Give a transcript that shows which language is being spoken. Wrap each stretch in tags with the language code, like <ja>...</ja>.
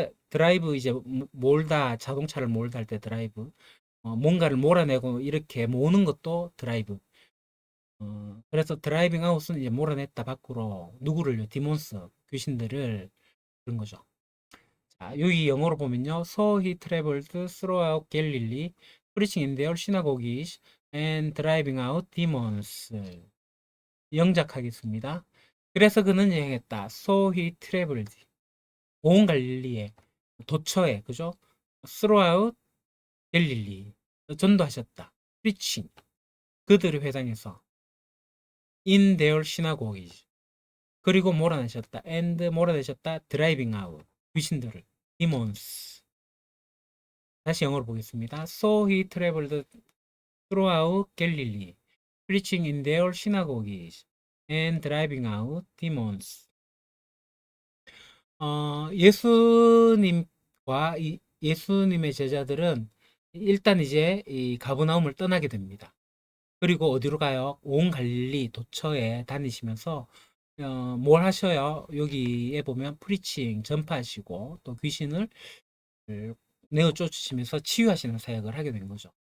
<ko>드라이브 이제 몰다 자동차를 몰다 할 때 드라이브. 뭔가를 몰아내고 이렇게 모는 것도 드라이브. 그래서 드라이빙 아웃은 이제 몰아냈다 밖으로 누구를요? 디몬스 귀신들을 그런 거죠. 자, 여기 영어로 보면요.</ko> <en>So he traveled throughout Galilee, preaching in their synagogues and driving out demons.</en> <ko>영작하겠습니다. 그래서 그는 여행했다.</ko> <en>So he traveled.</en> <ko>온 갈릴리에, 도처에, 그죠?</ko> <en>throughout Galilee.</en> <ko>전도하셨다. preaching. 그들의 회당에서.</ko> <en>in their synagogues.</en> <ko>그리고 몰아내셨다. and 몰아내셨다.</ko> <en>driving out.</en> <ko>귀신들을. demons. 다시 영어로 보겠습니다.</ko> <en>So he traveled throughout Galilee, preaching in their synagogues and driving out demons.</en> <ko>예수님과 예수님의 제자들은 일단 이제 이 가버나움을 떠나게 됩니다. 그리고 어디로 가요? 온 갈릴리 도처에 다니시면서 뭘 하셔요? 여기에 보면 프리칭 전파하시고 또 귀신을 내어 쫓으시면서 치유하시는 사역을 하게 된 거죠.</ko>